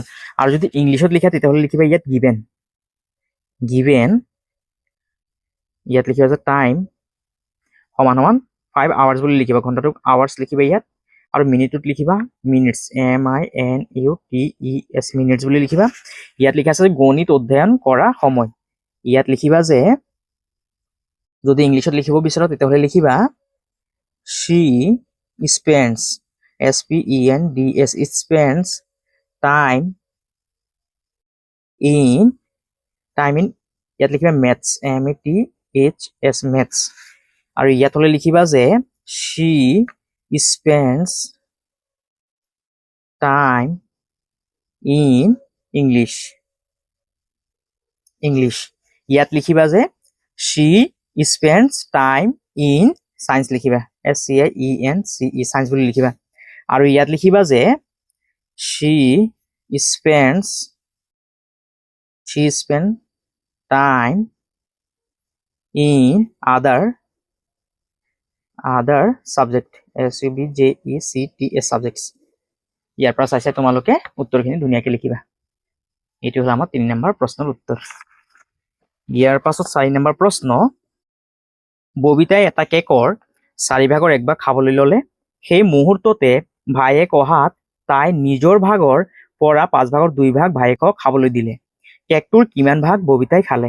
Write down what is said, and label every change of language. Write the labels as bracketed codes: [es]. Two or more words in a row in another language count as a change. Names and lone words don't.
[as] আৰু যদি ইংলিছত লিখা তেতিয়াহ'লে লিখিবা ইয়াত গিভেন, গিভেন ইয়াত লিখিবা যে টাইম সমান সমান 5 আৱাৰ্ছ বুলি লিখিবা, ঘণ্টাটোক আৱাৰ্ছ লিখিবা ইয়াত, আৰু মিনিটটোত লিখিবা মিনিটছ, MINUTES মিনিটছ বুলি লিখিবা। ইয়াত লিখা আছে গণিত অধ্যয়ন কৰা সময়, ইয়াত লিখিবা যে যদি ইংলিছত লিখিব বিচাৰা তেতিয়াহ'লে লিখিবা [en] she spends, SPENDS, spends time in [as] ইয়াত লিখিবা [en] maths, MATHS maths, [as] আৰু ইয়াত হ'লে লিখিবা যে [en] she spends time in English, [as] ইয়াত লিখিবা যে [en] she spends time in science লিখিবা, SCIENCE science [as] বুলি লিখিবা। আৰু ইয়াত লিখিবা যে [en] she spends time in other subject, SUBJECTS subjects। [as] ইয়াৰ পৰা চাই চাই তোমালোকে উত্তৰখিনি ধুনীয়াকৈ লিখিবা। এইটো হ'ল আমাৰ 3 নম্বৰ প্ৰশ্নৰ উত্তৰ। ইয়াৰ পাছত 4 নম্বৰ প্ৰশ্ন, ববিতাই এটা কেকৰ 4 ভাগৰ 1 ভাগ খাবলৈ ল'লে, সেই মুহূৰ্ততে ভায়েক অহাত তাই নিজৰ ভাগৰ পৰা 5 ভাগৰ 2 ভাগ ভায়েকক খাবলৈ দিলে, কেকটোৰ কিমান ভাগ ববিতাই খালে?